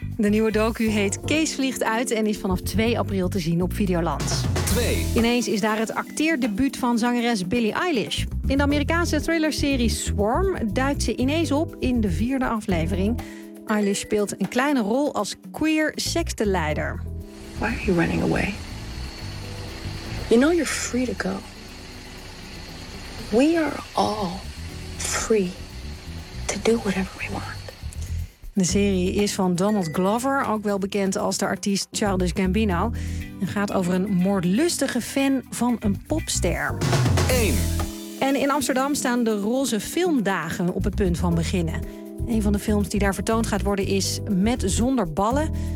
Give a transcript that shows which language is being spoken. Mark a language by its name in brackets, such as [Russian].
[Dutch] De nieuwe docu heet Kees vliegt uit en is vanaf 2 april te zien op Videoland. 2. Ineens is daar het acteerdebuut van zangeres Billie Eilish. In de Amerikaanse thrillerserie Swarm duikt ze ineens op in de 4e aflevering. Eilish speelt een kleine rol als queer sekteleider. [English] Why are you running away? You know you're free to go. We are all free to do whatever we want. [Dutch] De serie is van Donald Glover, ook wel bekend als de artiest Childish Gambino. En gaat over een moordlustige fan van een popster. 1. En in Amsterdam staan de roze filmdagen op het punt van beginnen. Een van de films die daar vertoond gaat worden is Met Zonder Ballen.